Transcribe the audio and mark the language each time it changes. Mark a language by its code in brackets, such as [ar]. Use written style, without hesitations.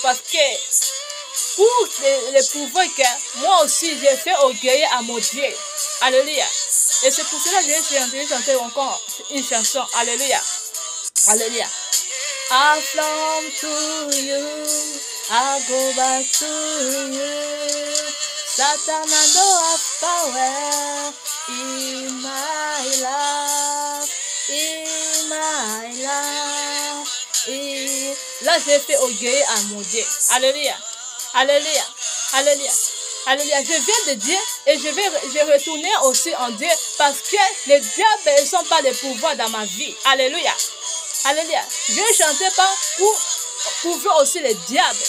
[fr] Parce que pour le pouvoir que moi aussi j'ai fait orgueiller à mon Dieu. Alléluia. Et c'est pour cela que je vais chanter encore une chanson. Alléluia. Alléluia. [en] I belong to you, I go back to you. Satan has no power in my life, in my life. [fr] Là, j'ai fait orgueiller à mon Dieu. Alléluia. Alléluia. Alléluia. Alléluia. Je viens de Dieu et je vais retourner aussi en Dieu parce que les diables ne sont pas des pouvoirs dans ma vie. Alléluia. Alléluia. Je ne chantais pas pour prouver aussi les diables.